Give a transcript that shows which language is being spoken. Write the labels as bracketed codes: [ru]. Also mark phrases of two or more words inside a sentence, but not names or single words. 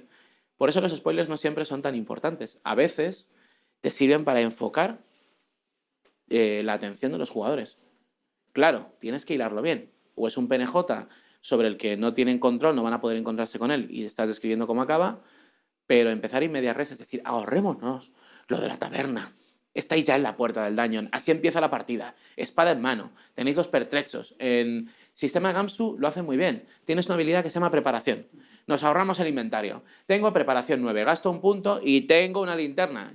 [es] Por eso los spoilers no siempre son tan importantes. A veces te sirven para enfocar la atención de los jugadores. Claro, tienes que hilarlo bien. O es un PNJ sobre el que no tienen control, no van a poder encontrarse con él y estás describiendo cómo acaba, pero empezar [la] in medias res, [es] es decir, ahorrémonos lo de la taberna. Estáis ya en la puerta del dungeon. Así empieza la partida. Espada en mano. Tenéis los pertrechos. En Sistema Gamsu lo hacen muy bien. Tienes una habilidad que se llama preparación. Nos ahorramos el inventario. Tengo preparación 9, gasto un punto y tengo una linterna.